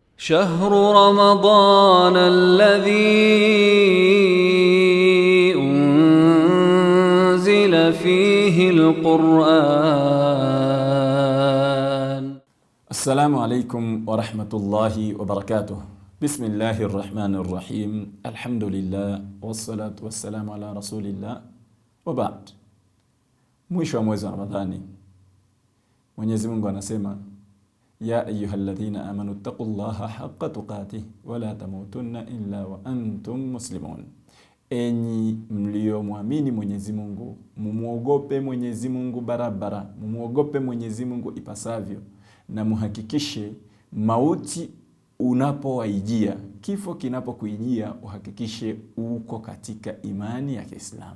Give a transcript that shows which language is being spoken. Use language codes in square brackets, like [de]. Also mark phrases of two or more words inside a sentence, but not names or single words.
[ar] شهر رمضان الذي أنزل فيه القرآن. السلام عليكم ورحمة الله وبركاته. بسم الله الرحمن الرحيم. الحمد لله والصلاة والسلام على رسول الله وبعد. [sw] Mwisho wa mwezi wa Ramadhani, Mwenyezi Mungu anasema [ar] يا أيها الذين آمنوا اتقوا الله حق تقاته ولا تموتن إلا وأنتم مسلمون. [sw] Enyi mliomwamini Mwenyezi Mungu, mumuogope Mwenyezi Mungu barabara, mumuogope Mwenyezi Mungu ipasavyo, na muhakikishe mauti unapowaijia, kifo kinapokuijia, uhakikishe uko katika imani ya Kiislamu.